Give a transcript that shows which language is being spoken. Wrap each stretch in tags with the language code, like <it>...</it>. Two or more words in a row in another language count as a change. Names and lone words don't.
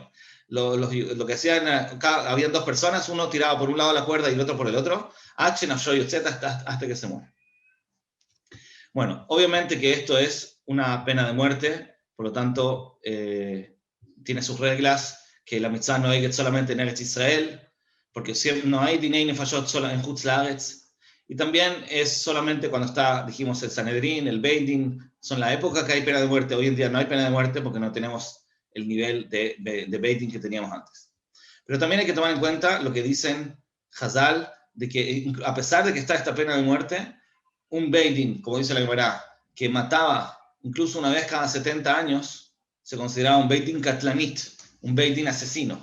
<es>Lo que hacían, habían dos personas, uno tiraba por un lado la cuerda y el otro por el otro, hasta que se muere. Bueno, obviamente que esto es una pena de muerte, por lo tanto, tiene sus reglas, que la mitzvah no hay solamente en Eretz Israel, porque no hay</es> <he>דיני נפשות</he> <es>solo en</es> <he>חוץ לארץ,</he> <es>y también es solamente cuando está, dijimos, el Sanedrín, el Beit Din, son la época que hay pena de muerte. Hoy en día no hay pena de muerte porque no tenemos el nivel de Beit Din que teníamos antes. Pero también hay que tomar en cuenta lo que dicen Hazal, de que a pesar de que está esta pena de muerte, un Beit Din, como dice la Gemara, que mataba incluso una vez cada 70 años, se consideraba un</es> <he>בית דין קטלנית,</he> <es>un Beit Din asesino.</es>